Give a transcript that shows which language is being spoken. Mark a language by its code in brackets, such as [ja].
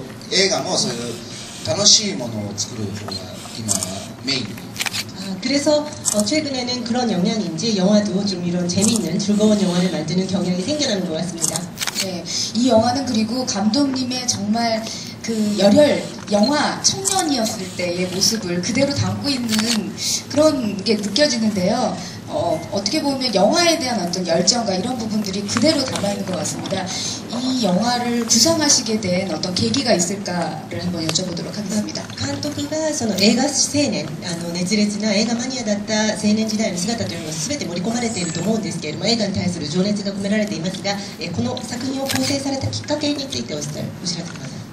[ja] 映画もそういう楽しいものを作る方が今はメイン。 [ko] 그래서 최근에는 그런 영향인지 영화도 좀 이런 재미있는 즐거운 영화를 만드는 경향이 생겨나는 것 같습니다. 네, 이 영화는 그리고 감독님의 정말 그 열혈 영화 청년이었을 때의 모습을 그대로 담고 있는 그런 게 느껴지는데요. 어떻게 보면 영화에 대한 어떤 열정과 이런 부분들이 그대로 담아있는 것 같습니다. 이 영화를 구성하시게 된 어떤 계기가 있을까를 한번 여쭤보도록 하겠습니다. [ja] 監督がその映画青年熱烈な映画マニアだった青年時代の姿というのが全て盛り込まれていると思うんですけれども、映画に対する情熱が込められていますが、この作品を構成されたきっかけについてお知らせください。